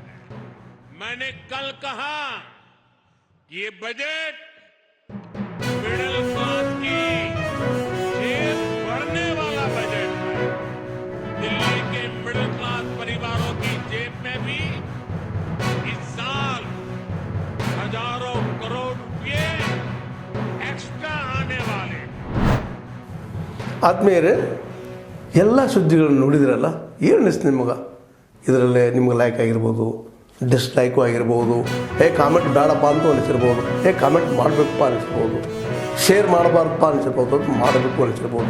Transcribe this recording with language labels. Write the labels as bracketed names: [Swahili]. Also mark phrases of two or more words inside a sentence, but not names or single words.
[Hindi] मैंने कल कहा ये बजट [English] middle class [Hindi] की जेब भरने वाला बजट है. दिल्ली के [English] middle class [Hindi] परिवारों की जेब में भी इस साल हजारों करोड़ रुपए एक्स्ट्रा आने वाले. [Kannada] ಆತ್ಮೀಯರೇ, ಎಲ್ಲ ಸುದ್ದಿಗಳನ್ನು ನೋಡಿದ್ರಲ್ಲ, ಏನು ಅನಿಸ್ತು ನಿಮಗೆ? ಇದರಲ್ಲೇ ನಿಮ್ಗೆ ಲೈಕ್ ಆಗಿರ್ಬೋದು, ಡಿಸ್ಲೈಕು ಆಗಿರ್ಬೋದು, ಕಾಮೆಂಟ್ ಬೇಡಪ್ಪ ಅಂತ ಅನಿಸಿರ್ಬೋದು, ಕಾಮೆಂಟ್ ಮಾಡಬೇಕಪ್ಪ ಅನಿಸ್ಬೋದು, ಶೇರ್ ಮಾಡಬಾರ್ದಪ್ಪ ಅನಿಸಿರ್ಬೋದು, ಅದು ಮಾಡಬೇಕು ಅನಿಸಿರ್ಬೋದು.